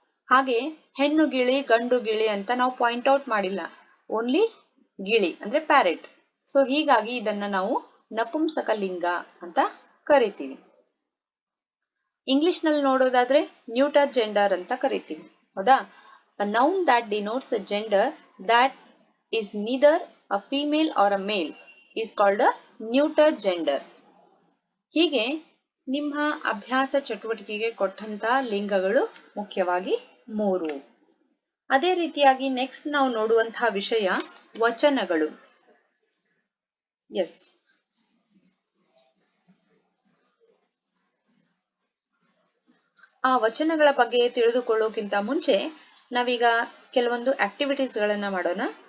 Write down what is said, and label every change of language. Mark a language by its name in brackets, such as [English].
[Kannada] ಹಾಗೆ ಹೆಣ್ಣು ಗಿಳಿ ಗಂಡು ಗಿಳಿ ಅಂತ ನಾವು ಪಾಯಿಂಟ್ ಔಟ್ ಮಾಡಿಲ್ಲ. ಓನ್ಲಿ ಗಿಳಿ ಅಂದ್ರೆ ಪ್ಯಾರೆಟ್. ಸೊ ಹೀಗಾಗಿ ಇದನ್ನ ನಾವು ನಪುಂಸಕಲಿಂಗ ಅಂತ ಕರಿತೀವಿ. ಇಂಗ್ಲಿಷ್ ನಲ್ಲಿ ನೋಡೋದಾದ್ರೆ ನ್ಯೂಟರ್ ಜೆಂಡರ್ ಅಂತ ಕರಿತೀವಿ. ಹೌದಾ? [English] A noun that denotes a gender that is neither a female or a male is called a neuter gender. [Kannada] ಹೀಗೆ ನಿಮ್ಮ ಅಭ್ಯಾಸ ಚಟುವಟಿಕೆಗೆ ಕೊಟ್ಟಂತ ಲಿಂಗಗಳು ಮುಖ್ಯವಾಗಿ 3. ಅದೇ ರೀತಿಯಾಗಿ ನೆಕ್ಸ್ಟ್ ನಾವು ನೋಡುವಂತಹ ವಿಷಯ ವಚನಗಳು. ಎಸ್, ಆ ವಚನಗಳ ಬಗ್ಗೆ ತಿಳಿದುಕೊಳ್ಳೋಕ್ಕಿಂತ ಮುಂಚೆ ನಾವೀಗ ಕೆಲವೊಂದು ಆಕ್ಟಿವಿಟೀಸ್ ಗಳನ್ನ ಮಾಡೋಣ.